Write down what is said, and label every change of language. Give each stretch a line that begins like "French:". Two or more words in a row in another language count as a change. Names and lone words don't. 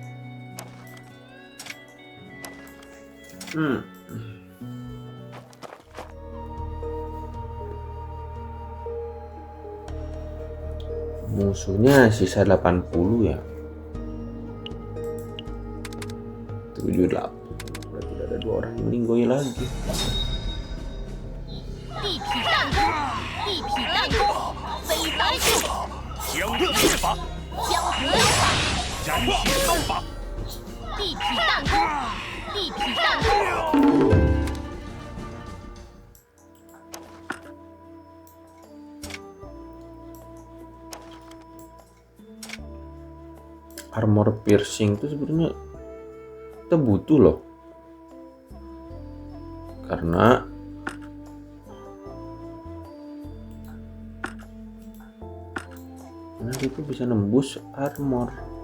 Indonesian: Musuhnya sisa 80 ya. 78. Berarti ada 2 orang yang meninggoy lagi.
Chinese: 地痞弹弓，地痞弹弓，飞刀术，江热剑法，江河流法，燃铁刀法，地痞弹弓，地痞弹弓，
English: Armor piercing
Indonesian: itu sebenarnya kita butuh loh, karena itu bisa nembus armor.